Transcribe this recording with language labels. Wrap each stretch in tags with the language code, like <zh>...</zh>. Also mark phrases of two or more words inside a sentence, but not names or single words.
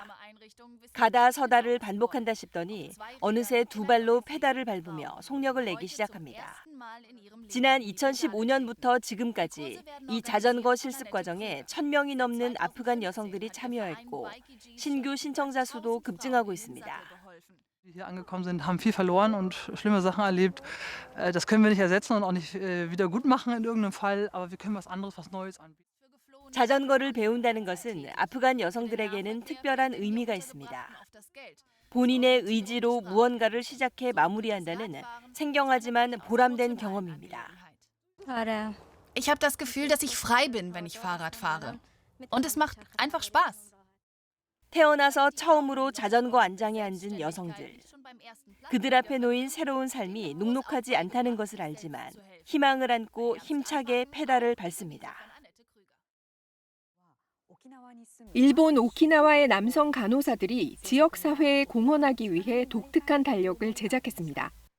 <ko>가다 서다를 반복한다 싶더니 어느새 두 발로 페달을 밟으며 속력을 내기 시작합니다. 지난 2015년부터 지금까지 이 자전거 실습 과정에 1,000명이 넘는 아프간 여성들이 참여했고 신규 신청자 수도 급증하고 있습니다.</ko> <de>Die hier angekommen sind, haben viel verloren und schlimme Sachen erlebt. Das können wir nicht ersetzen und auch nicht wieder gut machen in irgendeinem Fall, aber wir können was anderes, was Neues anbieten.</de> <ko>자전거를 배운다는 것은 아프간 여성들에게는 특별한 의미가 있습니다. 본인의 의지로 무언가를 시작해 마무리한다는 생경하지만 보람된 경험입니다.</ko> <de>Ich habe das Gefühl, dass ich frei bin, wenn ich Fahrrad fahre. Und es macht einfach Spaß.</de> <ko>태어나서 처음으로 자전거 안장에 앉은 여성들. 그들 앞에 놓인 새로운 삶이 눅눅하지 않다는 것을 알지만 희망을 안고 힘차게 페달을 밟습니다. 일본 오키나와의 남성 간호사들이 지역사회에 공헌하기 위해 독특한 달력을 제작했습니다.</ko>